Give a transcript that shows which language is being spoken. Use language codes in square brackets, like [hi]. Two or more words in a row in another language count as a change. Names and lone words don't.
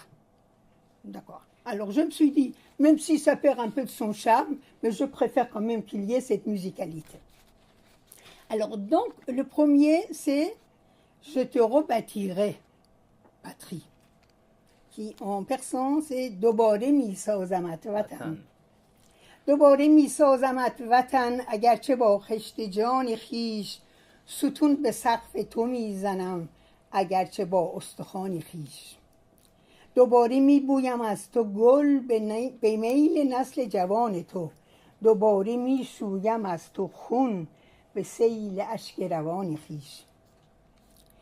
[fr] D'accord. Alors je me suis dit, même si ça perd un peu de son charme, mais je préfère quand même qu'il y ait cette musicalité. Alors donc, le premier, c'est « Je te rebâtirai, patrie », qui en persan, c'est « [fa] دوباره می سازمت وطن ». دوباره می سازمت وطن اگرچه با خشت جان خویش ستون به سقف تو می زنم اگرچه با استخوان خویش دوباره می بویم از تو گل به میل نسل جوان تو دوباره می شویم از تو خون به سیل اشک روان خویش